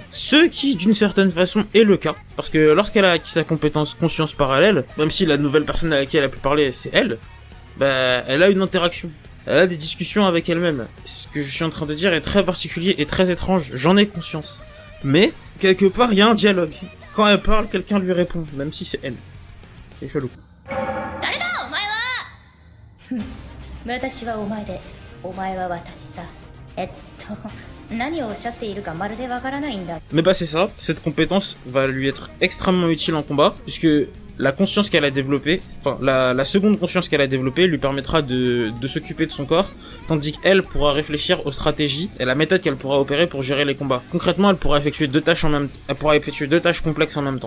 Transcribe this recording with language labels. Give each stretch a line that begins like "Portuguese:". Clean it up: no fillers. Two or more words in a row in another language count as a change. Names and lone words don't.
French: Ce qui, d'une certaine façon, est le cas. Parce que lorsqu'elle a acquis sa compétence conscience parallèle, même si la nouvelle personne à laquelle elle a pu parler, c'est elle, bah, elle a une interaction. Elle a des discussions avec elle-même. Ce que je suis en train de dire est très particulier et très étrange, j'en ai conscience. Mais, quelque part, il y a un dialogue. Quand elle parle, quelqu'un lui répond, même si c'est elle. C'est chelou.
Japanese: 誰だお前はふん私はお前でお前は私さ何をおっしゃっているかまるでわからないんだ
French: Mais bah c'est ça, cette compétence va lui être extrêmement utile en combat, puisque la conscience qu'elle a développée, enfin la seconde conscience qu'elle a développée lui permettra de s'occuper de son corps, tandis qu'elle pourra réfléchir aux stratégies et la méthode qu'elle pourra opérer pour gérer les combats. Concrètement, elle pourra effectuer deux tâches complexes en même temps.